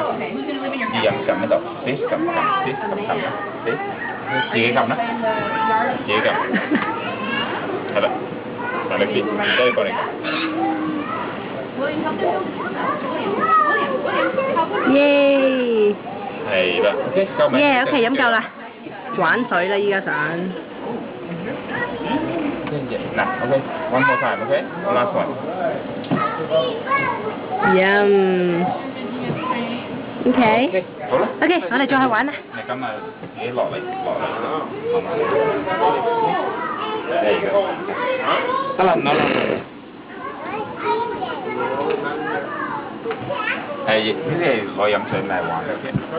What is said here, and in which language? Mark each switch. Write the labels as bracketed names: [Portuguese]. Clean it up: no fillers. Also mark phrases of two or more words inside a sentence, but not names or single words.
[Cantonese] 要飲撳喺度，啲撳啦，啲自己撳啦，自己撳，係啦，大力啲，都要過嚟。耶！係啦 ，OK 夠未？耶 ，OK 飲夠啦，玩水啦依家想。 [English] 嗱 ，OK，one more time，OK，last one。 Yum。OK。 [Cantonese] 好啦。 OK，我哋再去玩啦。你咁啊，自己落嚟，好嘛？嚟嘅。得啦，唔攞啦。係，呢啲係攞飲水嚟玩嘅。